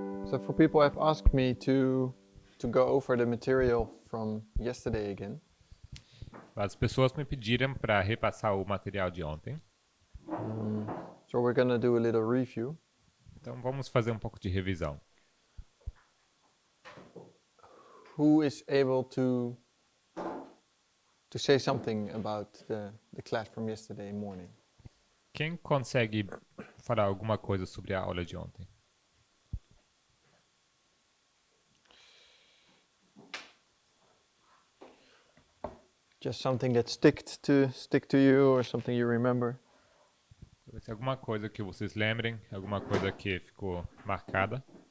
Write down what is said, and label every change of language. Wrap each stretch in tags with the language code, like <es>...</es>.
<en>Several people have asked me to go over the material from yesterday again.</en> <pt>As pessoas me pediram para repassar o material de ontem.</pt> <en>So we're gonna do a little review.</en> <pt>Então vamos fazer um pouco de revisão.</pt> <en>Who is able to say something about the class from yesterday morning?</en> <pt>Quem consegue falar alguma coisa sobre a aula de ontem?</pt> <en>Just something that stick to you or something you remember?</en> <pt>Talvez alguma coisa que vocês lembrem, alguma coisa que ficou marcada.</pt>